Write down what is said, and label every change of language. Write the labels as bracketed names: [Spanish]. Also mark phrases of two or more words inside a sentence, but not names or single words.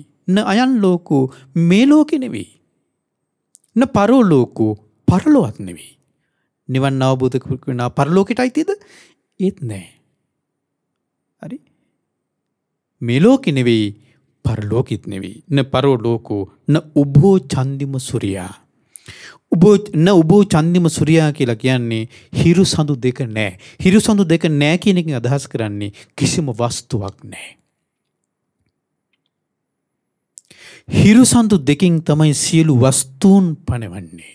[Pali] න අයන් ලෝකෝ [Sinhala] මේ ලෝකේ නෙවෙයි. [Pali] න පරෝ ලෝකෝ [Sinhala] පරලොවත් නෙවෙයි. නිවන් අවබෝධ කරපු කෙනා පරලෝකයට අයිතිද? ඒත් නෑ. හරි. මේ ලෝකේ නෙවෙයි පරලෝකෙත් නෙවෙයි. [Pali] න පරෝ ලෝකෝ න උභෝ චන්දිම සූර්යා. උභෝ චන්දිම සූර්යා [Sinhala] කියලා කියන්නේ හිරු සඳු දෙක නෑ. හිරු සඳු දෙක නෑ කියන එකෙන් අදහස් කරන්නේ කිසිම වස්තුවක් නෑ. හිරු සඳු දෙකෙන් තමයි සියලු වස්තුන් පනවන්නේ.